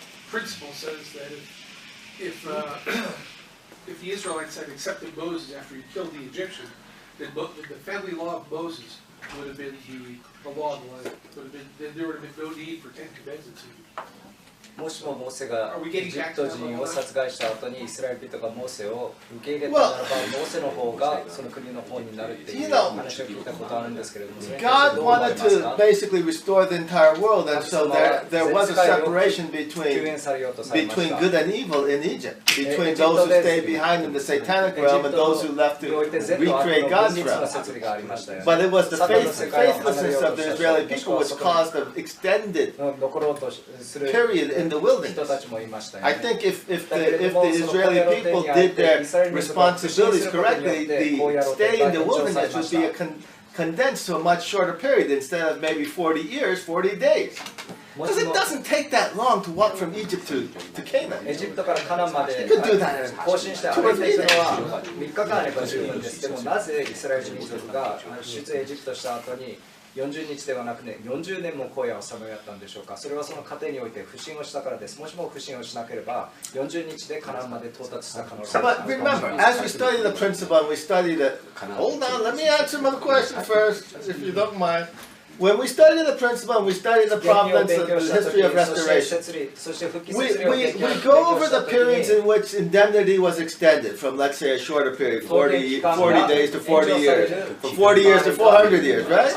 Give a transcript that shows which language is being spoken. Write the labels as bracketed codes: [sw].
[en] Principle says that if the Israelites had accepted Moses after he killed the Egyptian, then the family law of Moses would have been the law of the land. There would have been no need for 10 commandments. [ja] もしもモーセがエジプト人を殺害した後にイスラエル人がモーセを受け入れたならば、モーセの方がその国の方になるっていう話を聞いたことあるんですけれども、 [en] God wanted to basically restore the entire world, and so there was a separation between good and evil in Egypt, between those who stayed behind in the satanic realm and those who left to recreate God's realm. But it was the faithlessness of the Israeli people which caused an extended period in the wilderness. I think if the Israeli people did their responsibilities correctly, the stay in the wilderness would be condensed to a much shorter period instead of maybe 40 years, 40 days. Because it doesn't take that long to walk from Egypt to Canaan. You could do that in 2 or 3 days. [ja] 3日間あれば十分です。でもなぜイスラエル民族が出エジプトした後に40日ではなくね、40年も荒野をさまよったんでしょうか。それはその過程において不信をしたからです。もしも不信をしなければ40日でカナンまで到達した可能性があります。 [en] But remember, as we study the principle and we study the... Hold on, let me answer my question first, if you don't mind. When we study the principle and we study the providence and the history of restoration, we go over the periods in which indemnity was extended from, let's say, a shorter period, 40 days to 40 years, from 40 years to 400 years, right?